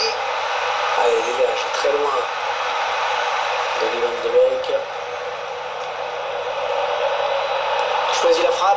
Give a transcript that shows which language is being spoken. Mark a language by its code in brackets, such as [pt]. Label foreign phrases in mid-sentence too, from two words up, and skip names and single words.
[fr] Allez, dégage, très loin. Donny van de Beek. Choisit la frappe.